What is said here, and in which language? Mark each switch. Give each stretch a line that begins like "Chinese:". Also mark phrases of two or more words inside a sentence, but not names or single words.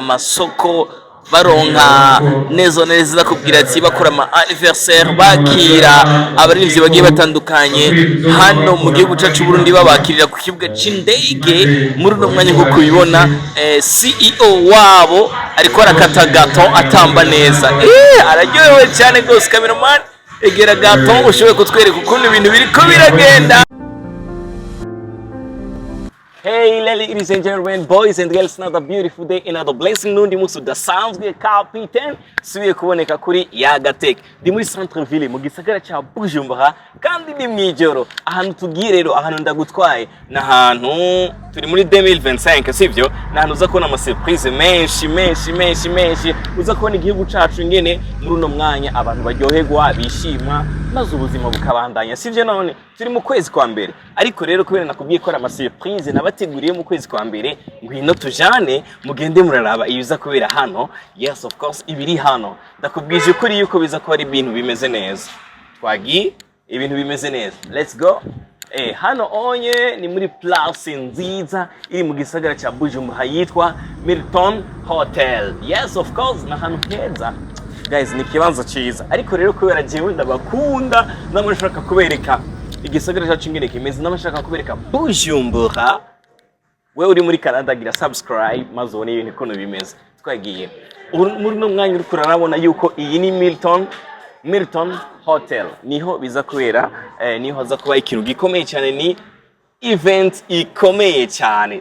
Rundi: amasoko baronka neza kubwira ati bakora ama anniversaire bakira abarivyi bagiye batandukanye hano mu gihugu cyacu Burundi babakirira ku kibuga c'indege muri no mwanya nko kubibona CEO wabo ariko arakata gato atamba neza araryohewe cyane gose cameraman egera gato ushoboye kutwereka ukuntu ibintu biriko biragenda.
English: Hey ladies and gentlemen, boys and girls, another beautiful day, another blessing
Rundi: nundi musu da Sanzwe Capitaine subiye kuboneka kuri Yagatech. Ndi muri centre ville mu gisagara cya Bujumbura kandi ni mwijoro. Ahantu tugiye rero ahantu ndagutwaye na ahantu turi muri 2025 sivyo? Na ahantu uza kubona ama surprise menshi uza kubona igihugu cacu ingene muri uno mwanya abantu baryoherwa bishima maze ubuzima bukabandanya sivyo. None turi mu kwezi kwa mbere ariko rero kubera nakubwiye ko ama surprise nabateguriye mu kwezi kwa mbere ngwino tujane mugende muraraba iyo uza kubera hano.
English: Yes of course
Rundi: ibiri hano ndakubwije kuri yuko biza kuba ari ibintu bimeze neza. Twagi ibintu bimeze neza.
English: Let's go.
Rundi: Hano onye ni muri place nziza iri mu gisagara cya Bujumbura yitwa Milton Hotel.
English: Yes of course
Rundi: na hano heza guys ni kibanza cyiza ariko rero kubera jewe ndabakunda namashaka kubereka igisagara cyacu ingene kimeze namashaka kubereka Bujumbura. Wewe uri muri Canada gira subscribe maze ubone ibintu kono bimeze. Twagiye muri no mwanya uri kurarabona yuko iyi ni Milton Hotel niho biza kubera niho haza kuba ikintu gikomeye cyane ni event ikomeye cyane.